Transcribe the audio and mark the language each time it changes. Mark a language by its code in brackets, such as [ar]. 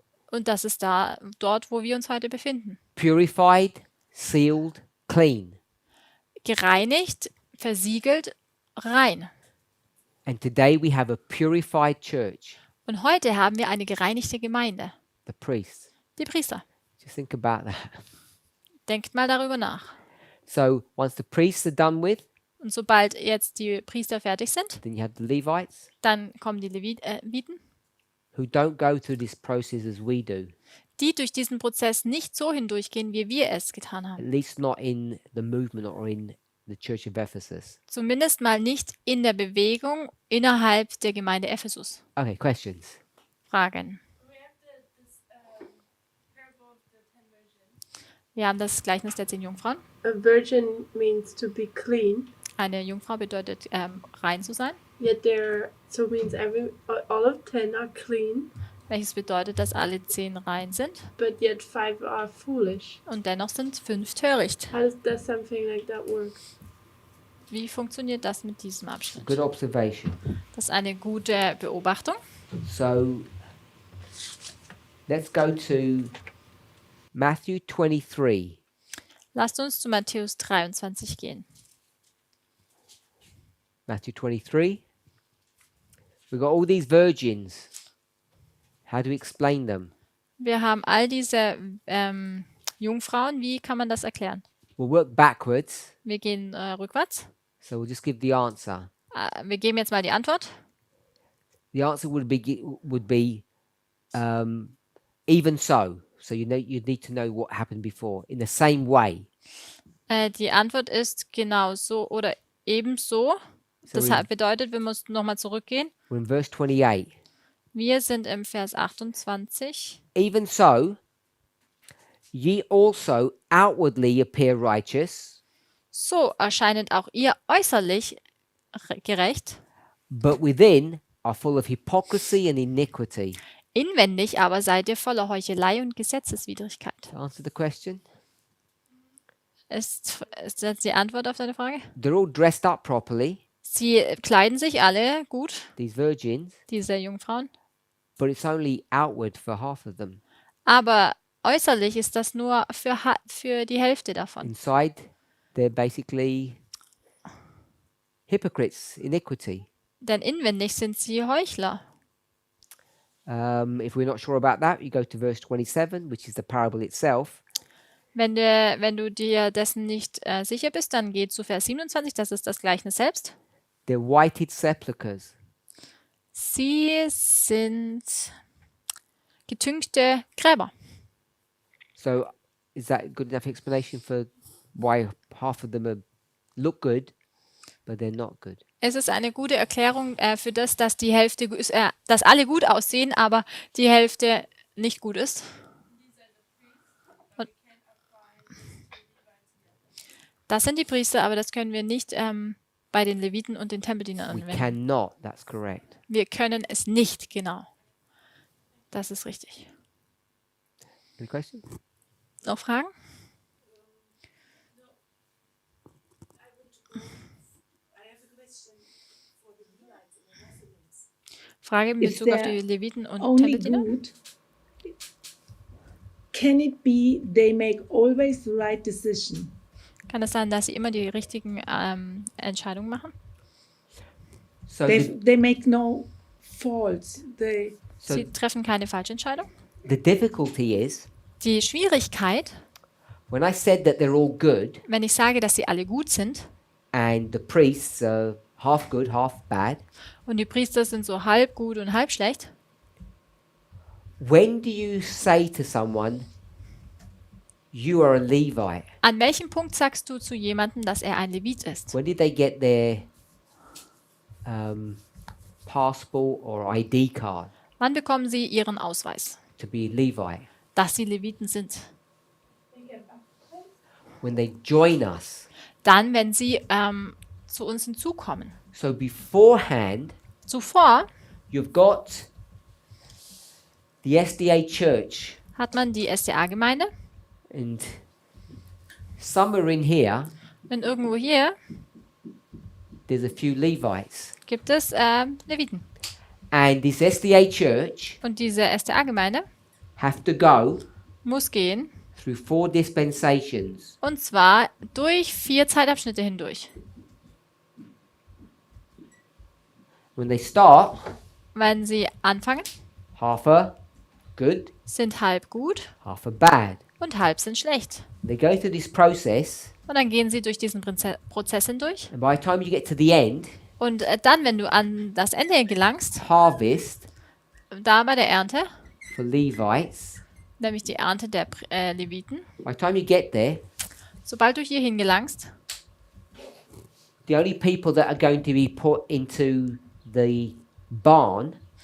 [de] Und das ist dort, wo wir uns heute befinden. [en] Purified, sealed, clean. [de] Gereinigt, versiegelt, rein. [en] And today we have a purified church, [de] Und heute haben wir eine gereinigte Gemeinde, [en] the priests. [de] die Priester. [en] Just think about that. [de] Denkt mal darüber nach. [en] So once the priests are done with, [de] Und sobald jetzt die Priester fertig sind, [en] then you have the Levites [de] dann kommen die Leviten, [en] who don't go through this process as we do, [de] die durch diesen Prozess nicht so hindurchgehen, wie wir es getan [en] at [de] haben. [en] least not in the movement or in the church of Ephesus. [de] Zumindest mal nicht in der Bewegung innerhalb der Gemeinde Ephesus. [en] Okay, questions? [de] Fragen. Wir haben das Gleichnis der 10 Jungfrauen. [en] A virgin means to be clean, [de] Eine Jungfrau bedeutet rein zu sein, [en] yet so means all of 10 are clean, [de] welches bedeutet, dass alle 10 rein sind [en] but yet 5 are foolish. [de] und dennoch sind 5 töricht. [en] How does something like that work? [de] Wie funktioniert das mit diesem Abschnitt? [en] Good observation. [de] Das ist eine gute Beobachtung. [en] So let's go to Matthew 23. [de] Lasst uns zu Matthäus 23 gehen. [en] Matthew 23. We've got all these virgins. How do we explain them? [de] Wir haben all diese Jungfrauen. Wie kann man das erklären? [en] We'll work backwards. [de] Wir gehen rückwärts. [en] So we'll just give the answer. [de] Wir geben jetzt mal die Antwort. [en] The answer would be even so. So you need to know what happened before. In the same way. [de] Die Antwort ist genau so oder ebenso. [en] So [de] Das bedeutet, wir müssen nochmal zurückgehen. [en] we're in verse 28. [de] Wir sind im Vers 28. [en] Even so, ye also outwardly appear righteous, [de] So erscheinet auch ihr äußerlich gerecht, [en] but within are full of hypocrisy and iniquity. [de] inwendig aber seid ihr voller Heuchelei und Gesetzeswidrigkeit. [en] To answer the question, [de] Ist das die Antwort auf deine Frage? [en] they're all dressed up properly, [de] Sie kleiden sich alle gut, [en] these virgins, [de] diese Jungfrauen, [en] but it's only outward for half of them. [de] aber äußerlich ist das nur für die Hälfte davon. [en] Inside, they're basically hypocrites, iniquity. [de] Denn inwendig sind sie Heuchler. [en] If we're not sure about that, you go to verse 27, which is the parable itself. [de] Wenn du dir dessen nicht sicher bist, dann geh zu Vers 27, das ist das Gleichnis selbst. [en] They're whited sepulchres. [de] Sie sind getünchte Gräber. [en] So, is that a good enough explanation for why half of them look good, but they're not good? [de] Es ist eine gute Erklärung für das, dass die Hälfte, dass alle gut aussehen, aber die Hälfte nicht gut ist. Und das sind die Priester, aber das können wir nicht bei den Leviten und den Tempeldienern [en] We [de] anwenden. [en] cannot, that's correct. [de] Wir können es nicht, genau. Das ist richtig. [en] Any questions? [de] Noch Fragen? Frage in [en] Is [de] Bezug auf [en] there [de] die Leviten und [en] Only [de] Tempeldiener? [en] good. Can it be they make always the right decision? [de] Kann es sein, dass sie immer die richtigen Entscheidungen machen? [en] So, They make no faults. [de] so Sie treffen keine falsche Entscheidung? [en] the difficulty is [de] Die Schwierigkeit [en] When I said that they're all good [de] Wenn ich sage, dass sie alle gut sind [en] and the priests are half good, half bad, [de] und die Priester sind so halb gut und halb schlecht, [en] when do you say to someone, you are a Levite? [de] an welchem Punkt sagst du zu jemandem, dass er ein Levit ist? [en] When did they get their passport or ID card [de] Wann bekommen sie ihren Ausweis, [en] to be a Levite? [de] dass sie Leviten sind? [en] When they join us. [de] Dann, wenn sie zu uns hinzukommen. [en] So beforehand, [de] Zuvor [en] you've got the SDA church, [de] hat man die SDA-Gemeinde [en] and somewhere in here, [de] und irgendwo hier [en] there's a few Levites. [de] gibt es Leviten. [en] And this SDA church [de] Und diese SDA-Gemeinde [en] have to go [de] muss gehen, [en] through 4 dispensations. [de] und zwar durch 4 Zeitabschnitte hindurch. [en] When they start, [de] Wenn sie anfangen, [en] half are good, [de] sind halb gut [en] half are bad. [de] und halb sind schlecht. [en] They go through this process, [de] Und dann gehen sie durch diesen Prozess hindurch. [en] and by the time you get to the end, [de] Und dann, wenn du an das Ende gelangst, [en] harvest [de] da bei der Ernte, [en] for Levites, [de] nämlich die Ernte der Leviten, [en] by the time you get there, [de] sobald du hier hingelangst, [en] the only people that are going to be put into the barn